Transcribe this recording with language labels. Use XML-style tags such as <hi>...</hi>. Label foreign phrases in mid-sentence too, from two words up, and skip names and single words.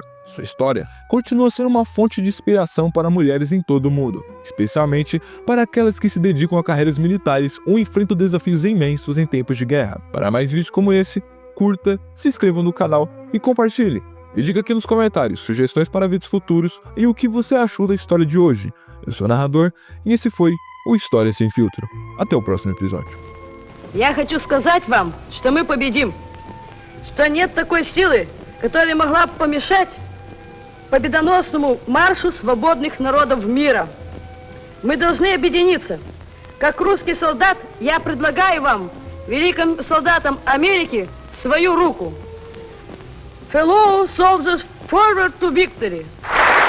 <pt>Sua história continua sendo uma fonte de inspiração para mulheres em todo o mundo, especialmente para aquelas que se dedicam a carreiras militares ou enfrentam desafios imensos em tempos de guerra. Para mais vídeos como esse, curta, se inscreva no canal e compartilhe. E diga aqui nos comentários sugestões para vídeos futuros e o que você achou da história de hoje. Eu sou o narrador e esse foi o História Sem Filtro. Até o próximo episódio.</pt> <ru>Я хочу сказать вам, что мы победим, что нет такой силы, которая могла бы помешать победоносному маршу свободных народов мира. Мы должны объединиться. Как русский солдат, я предлагаю вам, великим солдатам Америки, свою руку.</ru> <en>Fellow soldiers, forward to victory!</en>